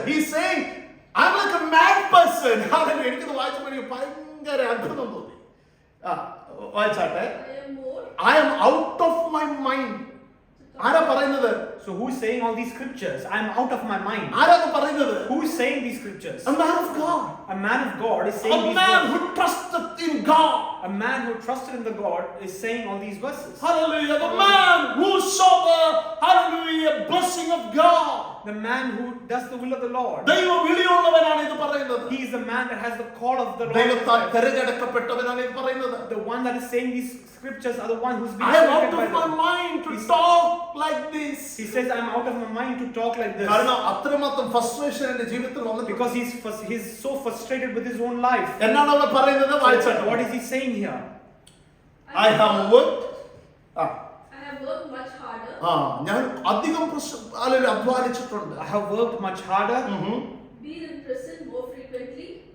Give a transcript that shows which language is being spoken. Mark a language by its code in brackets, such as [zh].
[en] He's saying, I'm like a mad person. [ml] എനിക്കത് വായിച്ചപ്പോൾ എനിക്ക് ഭയങ്കര അത്ഭുതം തോന്നി. വായിച്ചാട്ടെ. [en] I am out of my mind. [ml] ആരാ പറയുന്നത്? [en] So who is saying all these scriptures? I am out of my mind. [ml] ആരാണ് പറയുന്നത്? [en] Who is saying these scriptures? A man of God. A man of God is saying A these man words. who trusted in God. A man who trusted in the God is saying all these verses. Hallelujah. The man who saw the hallelujah blessing of God. The man who does the will of the Lord. [ml] ദൈവ വിളിയുള്ളവനാണ് ഇത് പറയുന്നത്. [en] He is the man that has the call of the Lord. [ml] ദൈവത്താൽ തിരഞ്ഞെടുക്കപ്പെട്ടവനാണ് ഇത് പറയുന്നത്. [en] The one that is saying these scriptures are the one who's been I am out selected of by my the- mind to talk like this. He says, I am out of my mind to talk like this. [ml] കാരണം അത്രമാത്രം frustration എന്റെ ജീവിതത്തിൽ വന്നിട്ട് [en] Because he's so frustrated with his own life. [ml] എന്നാണ് അവിടെ പറയുന്നത്? വായിച്ചാട്ടെ. [en] What is he saying here? I have worked. I have worked much harder, [ml] ഞാൻ അധികം അധ്വാനിച്ചിട്ടുണ്ട്. [en] I have worked much harder, been in prison more frequently,